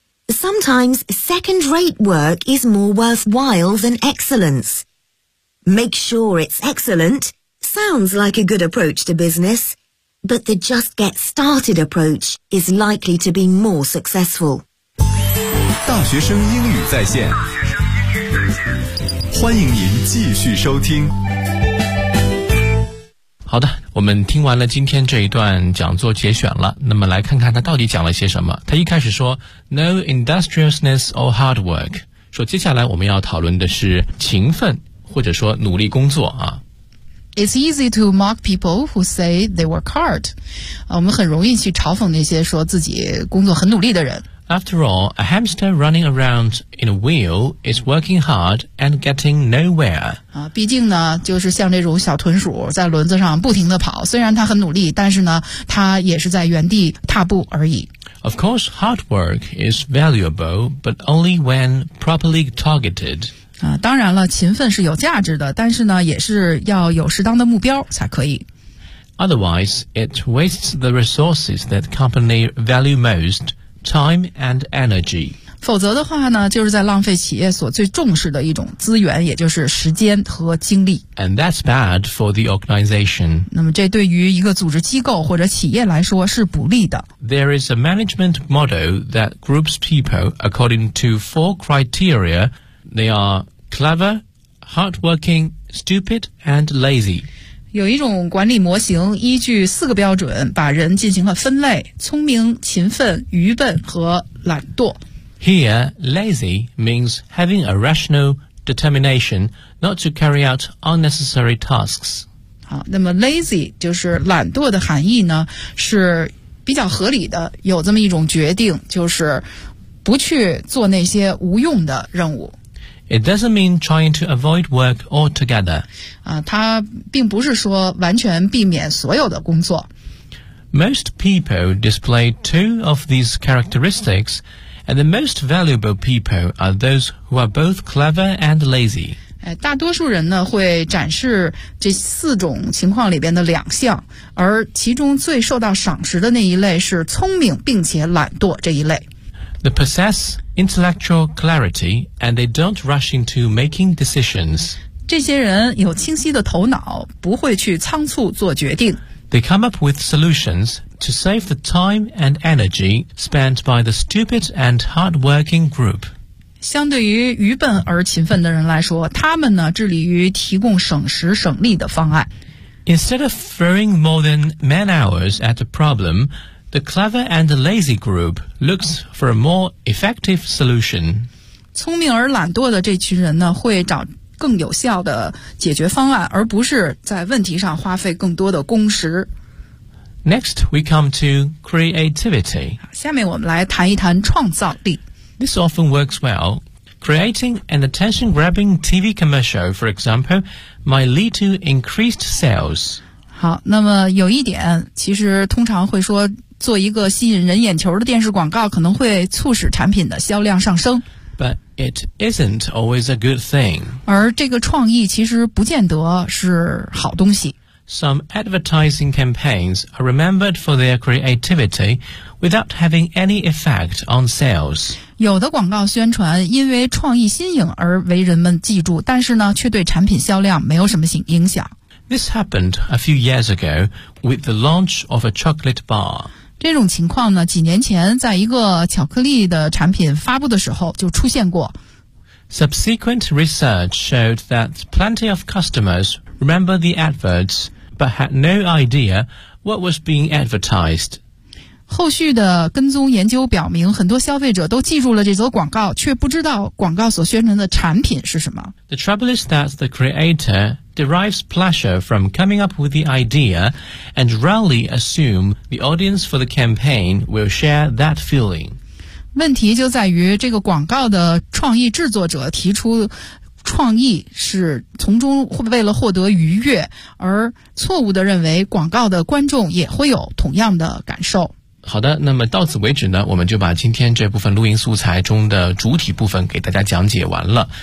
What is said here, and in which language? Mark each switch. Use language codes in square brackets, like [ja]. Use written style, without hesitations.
[en] Sometimes second-rate work is more worthwhile than excellence. Make sure it's excellent sounds like a good approach to business, but the just get started approach is likely to be more successful. [zh] 大学生英语在线，欢迎您继续收听。好的，我们听完了今天这一段讲座节选了，那么来看看他到底讲了些什么。他一开始说 [en] No industriousness or hard work， [zh] 说接下来我们要讨论的是勤奋或者说努力工作啊。 [en] It's easy to mock people who say they work hard， [zh] 我们很容易去嘲讽那些说自己工作很努力的人。 [en] After all, a hamster running around in a wheel is working hard and getting nowhere. [zh] 毕竟呢，就是像这种小豚鼠在轮子上不停地跑，虽然它很努力，但是呢，它也是在原地踏步而已。 [en] Of course, hard work is valuable, but only when properly targeted. [zh] 当然了，勤奋是有价值的，但是呢，也是要有适当的目标才可以。 [en] Otherwise, it wastes the resources that company value most,Time and energy. [zh] 否则的话呢，就是在浪费企业所最重视的一种资源，也就是时间和精力。 [en] And that's bad for the organization. [zh] 那么这对于一个组织机构或者企业来说是不利的。 [en] There is a management model that groups people according to four criteria. They are clever, hardworking, stupid, and lazy. [zh] 有一种管理模型依据四个标准把人进行了分类，聪明、勤奋、愚笨和懒惰。 [en] Here, lazy means having a rational determination not to carry out unnecessary tasks. [zh] 好，那么 lazy 就是懒惰的含义呢，是比较合理的，有这么一种决定，就是不去做那些无用的任务。 [en] It doesn't mean trying to avoid work altogether. [zh] 它并不是说完全避免所有的工作。 [en] Most people display two of these characteristics, and the most valuable people are those who are both clever and lazy. [zh] 大多数人呢会展示这四种情况里边的两项，而其中最受到赏识的那一类是聪明并且懒惰这一类。 [en] The possess intellectual clarity and they don't rush into making decisions. [zh] 这些人有清晰的头脑，不会去仓促做决定。 [en] They come up with solutions to save the time and energy spent by the stupid and hardworking group. [zh] 相对于愚笨而勤奋的人来说，他们呢，致力于提供省时省力的方案。 [en] Instead of throwing more than man hours at a problem,The clever and the lazy group looks for a more effective solution. [zh] 聪明而懒惰的这群人呢，会找更有效的解决方案，而不是在问题上花费更多的工时。 [en] Next, we come to creativity. [zh] 下面我们来谈一谈创造力。 [en] This often works well. Creating an attention-grabbing TV commercial, for example, might lead to increased sales. [zh] 好，那么有一点，其实通常会说做一个吸引人眼球的电视广告可能会促使产品的销量上升。 [en] But it isn't always a good thing. [zh] 而这个创意其实不见得是好东西。 [en] Some advertising campaigns are remembered for their creativity without having any effect on sales. [zh] 有的广告宣传因为创意新颖而为人们记住，但是呢，却对产品销量没有什么影响。 [en] This happened a few years ago with the launch of a chocolate bar. [zh] 这种情况呢，几年前在一个巧克力的产品发布的时候就出现过。 [en] Subsequent research showed that plenty of customers remember the adverts, but had no idea what was being advertised. [zh] 后续的跟踪研究表明，很多消费者都记住了这则广告，却不知道广告所宣传的产品是什么。 [en] The trouble is that the creator derives pleasure from coming up with the idea and rarely assume the audience for the campaign will share that feeling. [zh] 问题就在于这个广告的创意制作者提出创意是从中为了获得愉悦，而错误地认为广告的观众也会有同样的感受。好的，那么到此为止呢，我们就把今天这部分录音素材中的主体部分给大家讲解完了。